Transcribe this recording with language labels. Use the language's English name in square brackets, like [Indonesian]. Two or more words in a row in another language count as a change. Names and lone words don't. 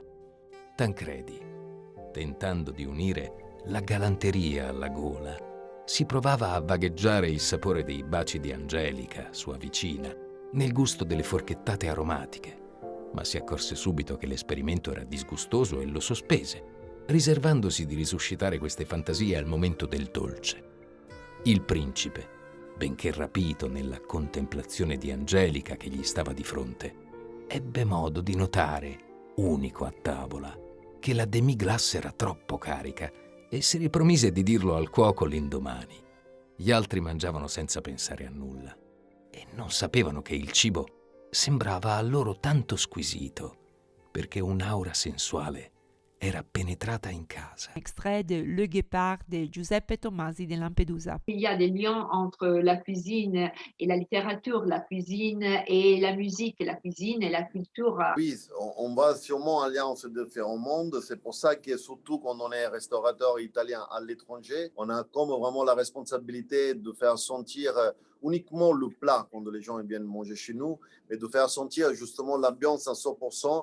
[Italian] Tancredi, tentando di unire la galanteria alla gola, si provava a vagheggiare il sapore dei baci di Angelica, sua vicina, nel gusto delle forchettate aromatiche, ma si accorse subito che l'esperimento era disgustoso e lo sospese, riservandosi di risuscitare queste fantasie al momento del dolce. Il principe, benché rapito nella contemplazione di Angelica che gli stava di fronte, ebbe modo di notare, unico a tavola, che la demi-glace era troppo carica e si ripromise di dirlo al cuoco l'indomani. Gli altri mangiavano senza pensare a nulla e non sapevano che il cibo sembrava a loro tanto squisito perché un'aura sensuale era penetrata in casa. [French] Extrait de Le Guépard de Giuseppe Tomasi de Lampedusa. Il y a des liens entre la cuisine et la littérature, la cuisine et la musique, la cuisine et la culture. Oui, on va sûrement en lien entre différents mondes. C'est pour ça que surtout quand on est restaurateur italien à l'étranger, on a comme vraiment la responsabilité de faire sentir uniquement le plat quand les gens viennent manger chez nous, mais de faire sentir justement l'ambiance à 100%.